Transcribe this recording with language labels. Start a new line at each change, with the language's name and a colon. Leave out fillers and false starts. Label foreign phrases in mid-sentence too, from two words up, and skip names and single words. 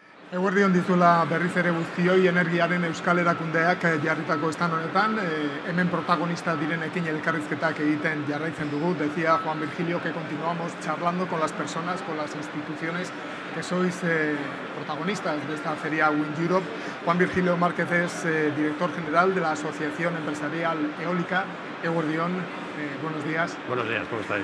Basque: Eguerdion dizula berriz ere guztioi energiaren euskal erakundeak jarritako estan honetan, hemen protagonista direnekin elkarrizketak egiten jarraitzen dugu.
Spanish: Decía Juan Virgilio que continuamos charlando con las personas, con las instituciones que sois protagonistas de esta feria Wind Europe. Juan Virgilio Márquez es director general de la Asociación Empresarial Eólica. Eguerdion, buenos días. Buenos días, ¿cómo estáis?